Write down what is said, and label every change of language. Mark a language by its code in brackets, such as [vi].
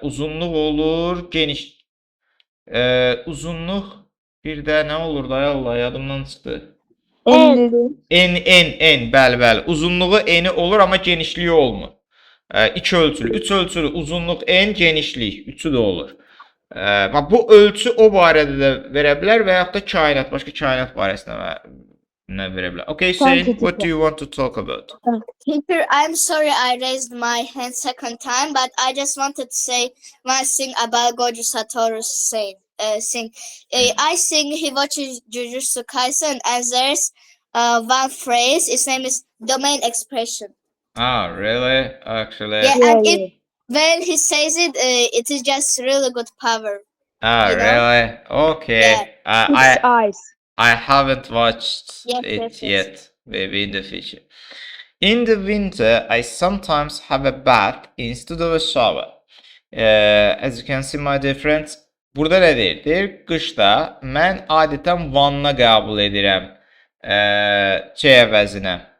[az] Uzunluq olur, geniş. Uzunluq bir də nə olur da Allah yadımdan çıxdı. En, bəli. Uzunluğu eni olur, amma genişliyi olmur. 2 ölçülü, 3 ölçülü, uzunluq en, genişlik, üçü də olur. Bu ölçü o barədə də verə bilər və yaxud da kainat, başqa kainat barəsində verə bilər. [en] Okay, Hüseyin, what do you want to talk about? Teacher, I'm sorry I raised my hand second time, but I just wanted to say one thing about Gojo Satoru's thing. I think he watches Jujutsu Kaisen, and there's one phrase. Its name is domain expression. Ah, really? Actually. Yeah, and when he says it, it is just really good power. Ah, really? Okay. Yeah. I haven't watched Yes. yet. Maybe in the future. In the winter, I sometimes have a bath instead of a shower. As you can see, my dear friends, [az] burada nə deyir? Deyir, qışda mən adətən vanna qəbul edirəm əvəzinə.